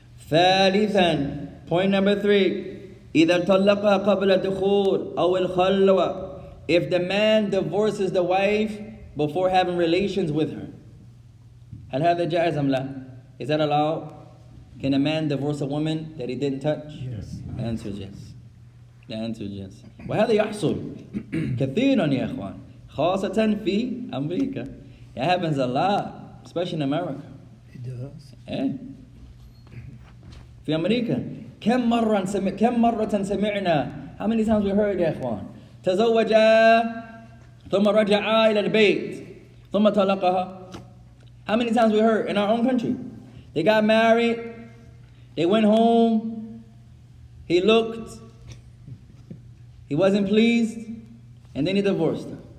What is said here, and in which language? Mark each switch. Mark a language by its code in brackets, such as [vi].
[ar] ثالثا, [en] point number 3. [ar] إذا طلقها قبل الدخول أو الخلوة, [en] if the man divorces the wife before having relations with her. [ar] هل هذا جائز أم لا? [en] Is that allowed? Can a man divorce a woman that he didn't touch? Yes. The answer is yes. The answer is yes. [ar] وهذا يحصل كثيرا يا إخوان, خاصة في أمريكا. [en] It happens a lot, especially in America. It does. [ar] إيه. في أمريكا كم مرة سمعنا, [en] how many times we heard [ar] يا إخوان, تزوجا ثم رجعا إلى البيت ثم طلقها. [en] How many times we heard in our own country? They got married, they went home, he looked, he wasn't pleased, and then he divorced her.